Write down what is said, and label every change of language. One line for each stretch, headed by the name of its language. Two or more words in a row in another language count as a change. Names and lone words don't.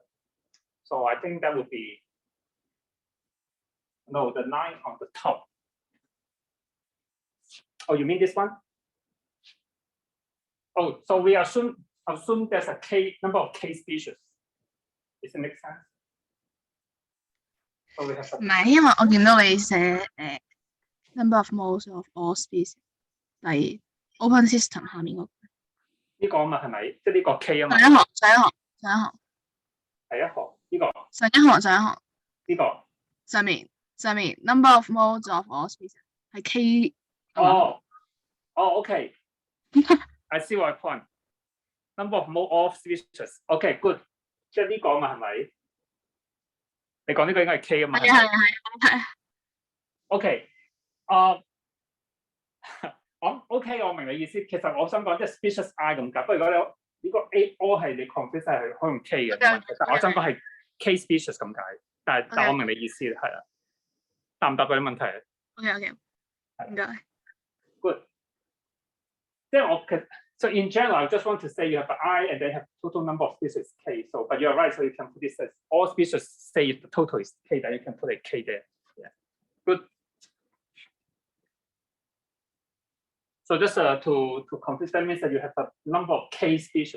English: So I think that would be, no, the line on the top. Oh, you mean this one? Oh, so we assume there's a K number of K species. Does it make sense? So we have
Cantonese: 唔係，因為我見到你寫
English: number of moles of all species，
Cantonese: 第 open system 下面嗰個。呢個啊嘛係咪？即係呢個 K 啊嘛。上一行。第一行呢個。上一行。呢個。上面
English: number of moles of all species
Cantonese: 係 K。
English: 哦 ，OK。I see your point. Number of mole of species. OK, good.
Cantonese: 即係呢個啊嘛係咪？你講呢個應該係 K 啊嘛。係。OK，OK， 我明你意思。其實我想講即係
English: species I
Cantonese: 咁解。不過如果你呢個 A all 係你 confuse 係可以用 K 嘅問題，但我想講係 K species 咁解。但我明你意思係啊。答唔答到啲問題啊？OK， 唔該。
English: Good。
Cantonese: 即係我
English: So in general, I just want to say you have an I and then have total number of species K. So, but you're right. So you can put this as all species. Say if the total is K, then you can put a K there. Yeah, good. So just to confuse, that means that you have a number of K species.